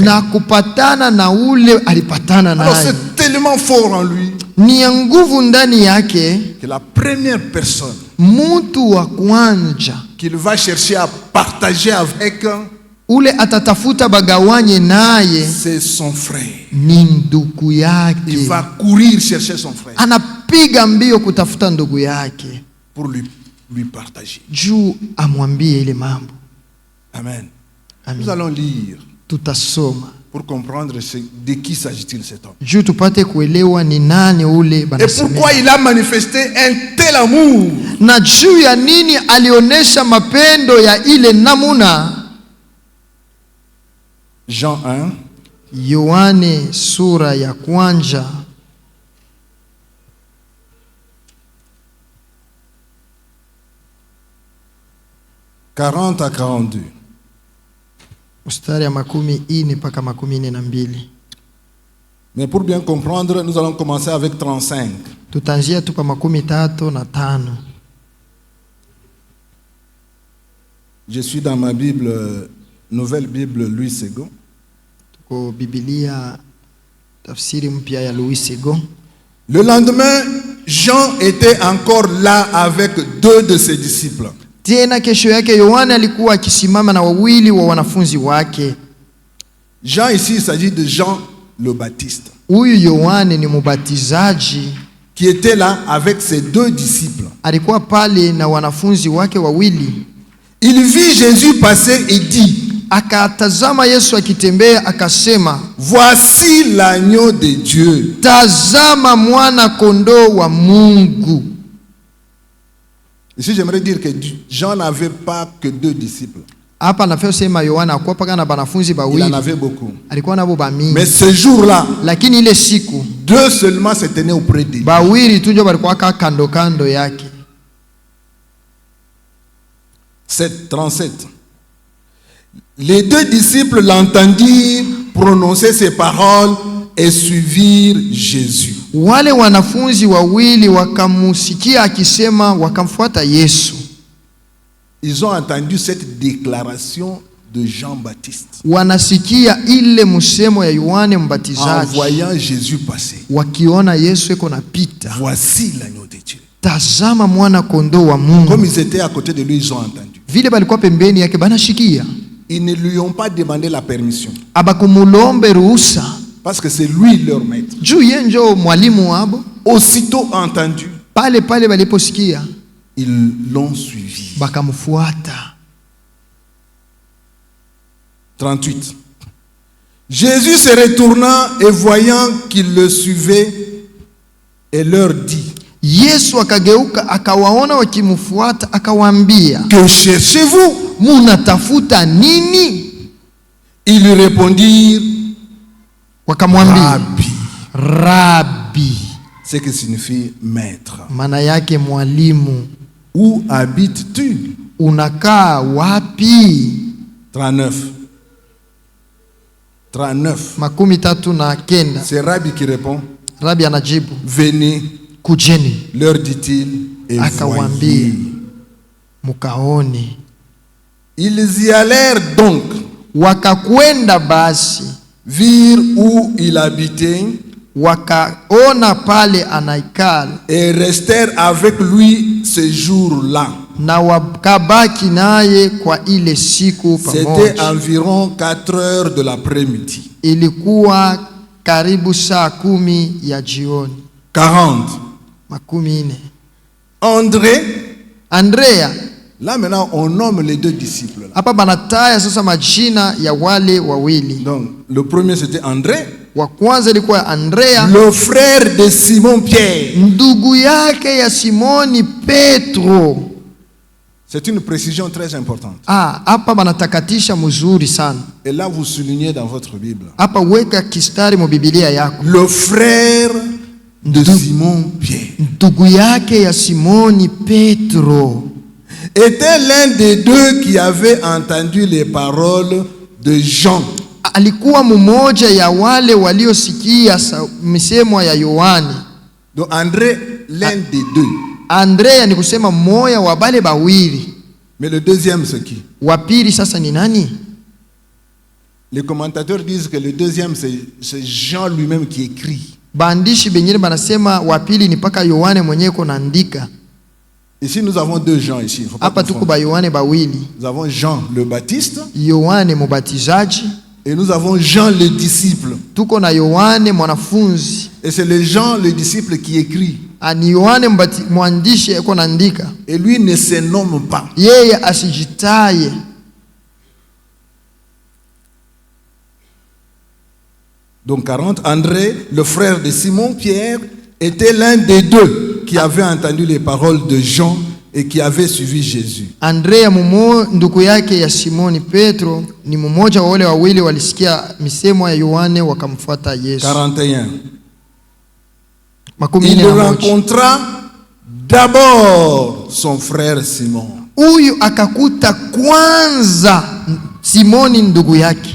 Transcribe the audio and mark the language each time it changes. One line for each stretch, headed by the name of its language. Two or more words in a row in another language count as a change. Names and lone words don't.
Swahili: na kupatana na ule alipatana
French: Alors
Swahili: naye.
French: c'est tellement fort en lui
Swahili: Ni ya nguvu ndani yake.
French: que la première personne
Swahili: Mtu wa kwanza
French: qu'il va chercher à partager avec,
Swahili: ule atatafuta bagawanye naye
French: c'est son frère.
Swahili: ni ndugu
French: Il
Swahili: yake.
French: va courir chercher son frère
Swahili: Anapiga mbio kutafuta ndugu yake
French: pour lui partager.
Swahili: juu amwambie ile mambo.
French: Amen.
Swahili: Amen.
French: Nous allons lire
Swahili: Tutasoma
French: pour comprendre de qui s'agit-il cet homme.
Swahili: juu tupate kuelewa ni nani ule
French: Et
Swahili: banasemea.
French: pourquoi il a manifesté un tel amour.
Swahili: Na juu ya nini alionyesha mapendo ya ile namuna.
French: Jean 1,
Swahili: Yohane sura ya kwanza
French: à 42.
Swahili: mstari ya 40 mpaka 42.
French: Mais pour bien comprendre, nous allons commencer avec 35.
Swahili: Tutaanzia tu pa 35.
French: Je suis dans ma Bible, Nouvelle Bible Louis Segond.
Swahili: Tuko Biblia tafsiri mpya ya Louis Segond.
French: Le lendemain, Jean était encore là avec 2 de ses disciples.
Swahili: Tena kesho yake Yohana alikuwa akisimama na wawili wa wanafunzi wake.
French: Jean ici, il s'agit de Jean le Baptiste,
Swahili: Huyu Yohane ni mubatizaji,
French: qui était là avec ses 2 disciples.
Swahili: alikuwa pale na wanafunzi wake wawili.
French: Il vit Jésus passer et dit,
Swahili: Akatazama Yesu akitembea, akasema,
French: voici l'agneau de Dieu.
Swahili: tazama mwana kondoo wa Mungu.
French: Ici, j'aimerais dire que Jean n'avait pas que 2 disciples.
Swahili: Hapa nafaa sema Yohana hakuwa paka na banafunzi
French: Il en
Swahili: bawili,
French: avait beaucoup.
Swahili: alikuwa nabo bamingi.
French: Mais ce jour-là,
Swahili: Lakini ile siku
French: 2 seulement se tenaient auprès de lui.
Swahili: bawili tu ndio balikuwa kando kando yake.
French: 37. Les 2 disciples l'entendirent prononcer ces paroles et suivirent Jésus.
Swahili: Wale wanafunzi wawili wakamusikia akisema, wakamfuata Yesu.
French: Ils ont entendu cette déclaration de Jean-Baptiste
Swahili: Wanasikia ile musemo ya Yohane
French: en
Swahili: Mbatizaji,
French: voyant Jésus passer.
Swahili: wakiona Yesu eko napita.
French: Voici l'agneau de Dieu.
Swahili: Tazama mwana kondoo wa Mungu.
French: Comme ils étaient à côté de lui, ils ont entendu.
Swahili: Vile balikuwa pembeni yake banashikia,
French: Ils ne lui ont pas demandé la permission
Swahili: abakumulombe ruhusa
French: parce que c'est lui leur maître.
Swahili: juu ye njo mwalimu wabo.
French: Aussitôt entendu,
Swahili: Pale baliposikia
French: ils l'ont suivi.
Swahili: bakamfuata.
French: 38. Jésus se retourna et voyant qu'ils le suivaient, et leur dit,
Swahili: Yesu akageuka akawaona wakimfuata, akawaambia,
French: que cherchez-vous?
Swahili: munatafuta nini?
French: Ils lui répondirent,
Swahili: Wakamwambia,
French: Rabbi,
Swahili: Rabi,
French: ce qui signifie maître.
Swahili: maana yake mwalimu.
French: Où habites-tu?
Swahili: Unakaa wapi?
French: 39. 39. 39. C'est Rabbi qui répond,
Swahili: Rabi anajibu,
French: venez,
Swahili: kujeni.
French: leur dit-il, et
Swahili: Akawaambia,
French: voyez.
Swahili: mukaone.
French: Ils y allèrent donc,
Swahili: Wakakwenda basi,
French: virent où il habitait,
Swahili: wakaona pale anaikala
French: et restèrent avec lui ce jour-là.
Swahili: na wakabaki naye kwa ile siku
French: C'était
Swahili: pamoja.
French: environ 4 heures de l'après-midi.
Swahili: Ilikuwa karibu saa 10 ya jioni.
French: 40.
Swahili: 40.
French: André,
Swahili: Andrea,
French: là maintenant on nomme les 2 disciples. Là.
Swahili: hapa banataya sasa majina ya wale wawili.
French: Donc le premier c'était André,
Swahili: Wa kwanza ilikuwa Andrea,
French: le frère de Simon Pierre.
Swahili: ndugu yake ya Simoni Petro.
French: C'est une précision très importante.
Swahili: Hapa banatakatisha mzuri sana.
French: Et là vous soulignez dans votre Bible.
Swahili: Hapa weka kistari mu Biblia yako.
French: Le frère de Simon Pierre
Swahili: Ndugu yake ya Simoni Petro
French: était l'un des 2 qui avait entendu les paroles de Jean.
Swahili: alikuwa mmoja ya wale waliosikia misemo ya Yohane.
French: Donc André, l'un des 2.
Swahili: Andrea ni kusema mmoja wa bale bawili.
French: Mais le deuxième c'est qui?
Swahili: Wa pili sasa ni nani?
French: Les commentateurs disent que le deuxième c'est Jean lui-même qui écrit.
Swahili: Baandishi bengine banasema wa pili ni paka Yohane mwenyewe konaandika.
French: Ici nous avons 2 Jean ici. Faut pas
Swahili: Hapa tuko ba Yohane bawili.
French: nous avons Jean le Baptiste
Swahili: Yohane mubatizaji,
French: et nous avons Jean le disciple.
Swahili: tuko na Yohane mwanafunzi.
French: Et c'est le Jean le disciple qui écrit.
Swahili: Ani Yohane mwandishi yuko naandika.
French: Et lui ne se nomme pas.
Swahili: Yeye asijitaye.
French: Donc 40, André, le frère de Simon Pierre, était l'un des 2 qui avait entendu les paroles de Jean et qui avait suivi Jésus.
Swahili: Andrea ndugu yake ya Simoni Petro ni mmoja wa wale wawili walisikia misemo ya Yohane wakamfuata Yesu.
French: 41.
Swahili: Makumi
French: Il
Swahili: nne na moja.
French: rencontra d'abord son frère Simon.
Swahili: Huyu akakuta kwanza Simoni ndugu yake.